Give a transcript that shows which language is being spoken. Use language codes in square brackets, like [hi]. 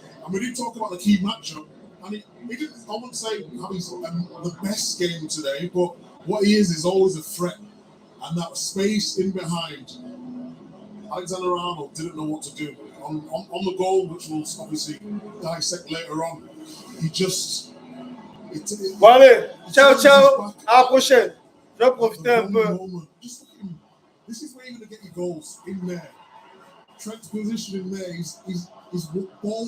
[en] And we did talk about the key matchup, and he didn't, I wouldn't say having the best game today, but what he is always a threat, and that space in behind. Alexander-Arnold didn't know what to do on the goal, which we'll obviously dissect later on. He just. [fr] Bon allez, ciao, ciao, à la prochaine. Je vais profiter un peu. [en] Just look at him. This is where you're going to get your goals, in there. Trent's position in there, he's ball